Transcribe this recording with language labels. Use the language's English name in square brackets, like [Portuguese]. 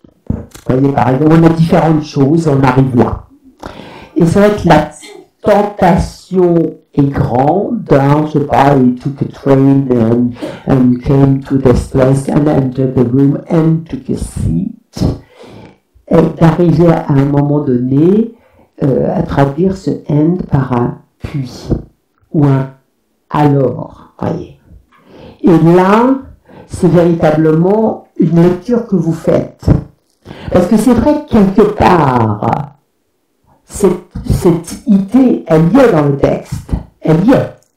[French] Vous voyez, par exemple, on a différentes choses, on arrive là. Et c'est vrai que la tentation est grande, hein, je sais pas, [English] he took a train and came to this place and entered the room and took a seat. [French] Et d'arriver à un moment donné à traduire ce and par un puis ou un alors, voyez. Et là, c'est véritablement une lecture que vous faites. Parce que c'est vrai que quelque part, cette idée, elle y est dans le texte, elle y est.